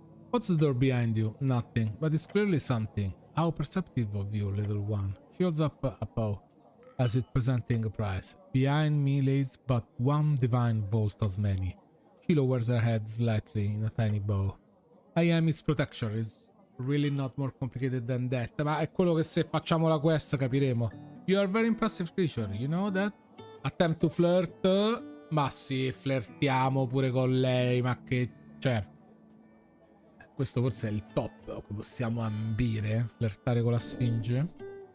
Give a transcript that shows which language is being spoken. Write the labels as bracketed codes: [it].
[en] What's the door behind you? Nothing, but it's clearly something. How perceptive of you, little one. She holds up a paw as if presenting a prize. Behind me lays but one divine vault of many. She lowers her head slightly in a tiny bow. I am its protector. It's really not more complicated than that. [it] Ma è quello che se facciamo la quest capiremo. [en] You are a very impressive creature, you know that? Attempt to flirt. [it] Ma sì, flirtiamo pure con lei, ma che... cioè... questo forse è il top a cui possiamo ambire, flirtare con la Sfinge.